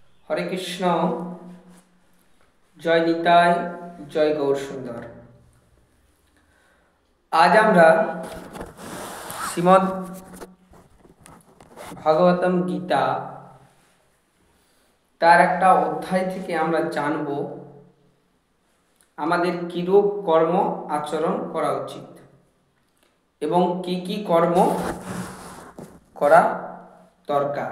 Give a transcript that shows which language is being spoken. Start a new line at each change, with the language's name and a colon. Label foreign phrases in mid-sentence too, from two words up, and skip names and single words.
Hindi: हरे कृष्ण। जय निताय, जय गौर सुंदर।
Bangla: आज আমরা শ্রীমদ্ ভাগবতম গীতা তার একটা অধ্যায় থেকে আমরা জানব আমাদের কিরূপ কর্ম আচরণ করা উচিত এবং কি কি কর্ম করা দরকার।